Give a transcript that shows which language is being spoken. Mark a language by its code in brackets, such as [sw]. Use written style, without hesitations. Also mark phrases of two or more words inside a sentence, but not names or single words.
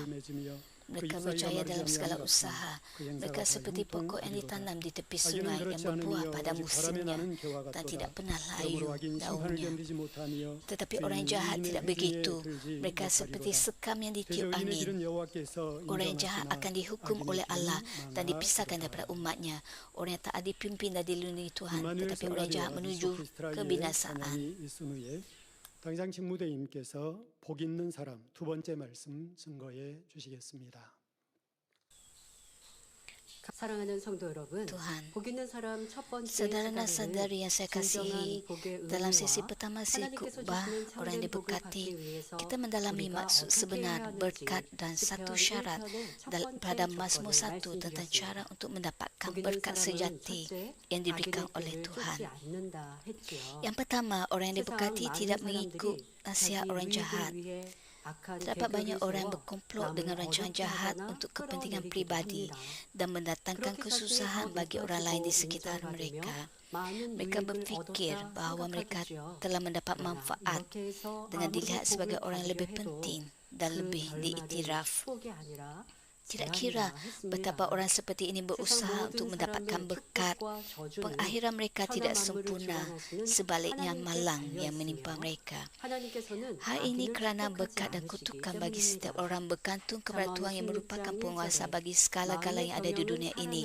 [ms] Mereka berjaya dalam segala usaha. Mereka seperti pokok yang ditanam di tepi sungai yang berbuah pada musimnya dan tidak pernah layu daunnya. Tetapi orang jahat tidak begitu. Mereka seperti sekam yang ditiup angin. Orang yang jahat akan dihukum oleh Allah dan dipisahkan daripada umatnya. Orang yang taat dipimpin dan dilindungi Tuhan, tetapi orang jahat menuju kebinasaan. [ko] 당장 직무대님께서 복 있는 사람 두 번째 말씀 증거해 주시겠습니다. 사랑하는 성도 여러분, 복 있는 사람 첫 번째 [ms] Saudara dan saudari yang saya kasihi, dalam sesi [ko] 은혜와 [ms] pertama sesi [ko] 하나님께서 [ms] khutbah [ko] 주시는 [ms] orang yang [ko] 참된 복을 받기 [ms] diberkati, [ko] 위해서 [ms] kita mendalami [ko] 우리가 [ms] maksud [ko] 어떻게 [ms] sebenar, [ko] 해야 [ms] berkat [ko] 하는지 [ms] dan satu [ko] 시편 [ms] syarat [ko] 1편의 첫 [ms] pada [ko] 번째 [ms] Mazmur [ko] 조건을 [ms] 1 tentang cara [ko] 말씀드렸습니다. [ms] untuk mendapatkan [ko] 복 있는 [ms] berkat [ko] 사람은 [ms] sejati [ko] 첫째, [ms] yang diberikan [ko] 악인의 [ms] oleh [ko] 길을 [ms] Tuhan. [ko] 쫓지 않는다 했지요. [ms] Yang pertama, orang yang [ko] 세상 [ms] diberkati [ko] 많은 [ms] tidak mengikut [ko] 사람들이 [ms] nasihat [ko] 자기 [ms] orang [ko] 유익을 [ms] jahat. [ko] 위해 악한 [ms] Terdapat banyak [ko] 계획을 [ms] orang yang [ko] 세워 [ms] berkomplot [ko] 남을 [ms] dengan rancangan [ko] 어렵게 [ms] jahat [ko] 하거나 [ms] untuk kepentingan [ko] 끌어내리기도 [ms] pribadi [ko] 합니다. [ms] dan mendatangkan [ko] 그렇게 [ms] kesusahan [ko] 자신이 더 [ms] bagi orang lain di [ko] 높아지고 [ms] sekitar [ko] 인정받으며 [ms] mereka. [ko] 많은 [ms] Mereka [ko] 유익을 [ms] berfikir [ko] 얻었다 [ms] bahawa mereka [ko] 생각하지요. [ms] telah mendapat [ko] 그러나 [ms] manfaat [ko] 이렇게 해서 [ms] dengan [ko] 아무리 [ms] dilihat [ko] 복을 [ms] sebagai orang yang lebih [ko] 받으려 해도 [ms] penting dan [ko] 그 [ms] lebih [ko] 결말은 [ms] diiktiraf. [ko] 축복이 아니라 [ms] Tidak kira betapa orang seperti ini berusaha untuk mendapatkan berkat, pengakhiran mereka tidak sempurna, sebaliknya malang yang menimpa mereka. Hal ini kerana berkat dan kutukan bagi setiap orang bergantung kepada Tuhan yang merupakan penguasa bagi segala-gala yang ada di dunia ini.